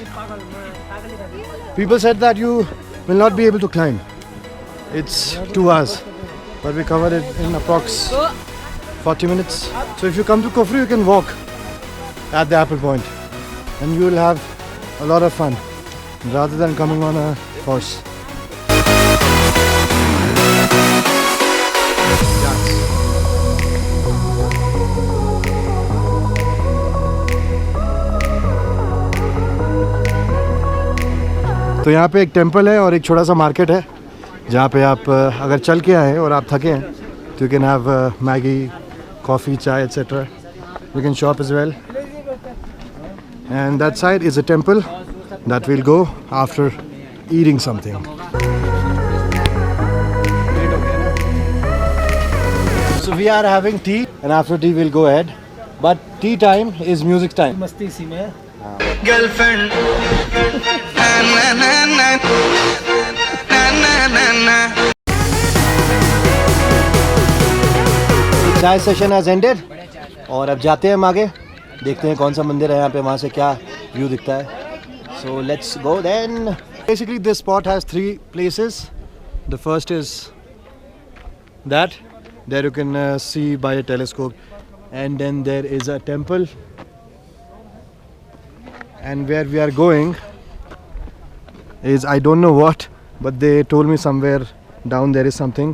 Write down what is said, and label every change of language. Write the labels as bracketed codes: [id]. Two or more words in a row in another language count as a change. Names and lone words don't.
[en] People said that you will not be able to climb. It's 2 hours, but we covered it in approx 40 minutes. So if you come to Kufri, you can walk at the Apple Point and you will have a lot of fun rather than coming on a horse. [hi] तो यहाँ पे एक टेंपल है और एक छोटा सा मार्केट है जहाँ पे आप अगर चल के आए और आप थके हैं तो [en] you can have [hi] मैगी, कॉफ़ी, चाय etc. [en] You can shop as well. And that side is a temple that we'll go after eating something. So we are having tea and after tea we'll go ahead. But tea time is music time. [hi] मस्ती इसी में है। [en] Girlfriend. Na na na na na na. [hi] चाय [en] session has ended [hi] और अब जाते हैं हम आगे, देखते हैं कौन सा मंदिर है यहाँ पे, वहाँ से क्या व्यू दिखता है. [en] So let's go then. Basically this spot has 3 places. The first is that there you can see by a telescope, and then there is a temple, and where we are going is I don't know what, but they told me somewhere down there is something.